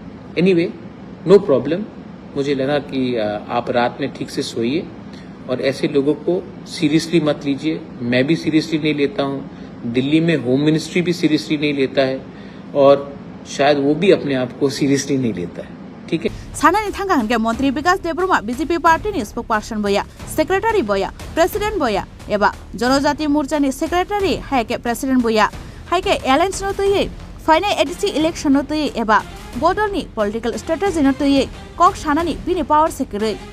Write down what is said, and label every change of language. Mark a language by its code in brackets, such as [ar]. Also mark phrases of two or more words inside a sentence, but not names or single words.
[en] Anyway, no problem. [hi] मुझे लगा कि आप रात में ठीक से सोइए और ऐसे लोगों को सीरियसली मत लीजिए। मैं भी सीरियसली नहीं लेता हूँ, दिल्ली में [en] Home Ministry [hi] भी सीरियसली नहीं लेता है और शायद वो भी अपने आप को सीरियसली नहीं लेता है। ठीक है। [trp] सानानि थांगा हनके मंत्री विकास देब्रमा बीजेपी पार्टी [en] spokesperson [trp] बया, सेक्रेटारी बया, प्रेसिडेंट बया एबा जनजाति मोर्चा नि सेक्रेटारी हायके प्रेसिडेंट बया हायके एलायंस न तयै [en] final ADC election [trp] न तयै एबा बदलनि [en] political strategy [trp] न तयै कक सानानि बिनि [en] power secretary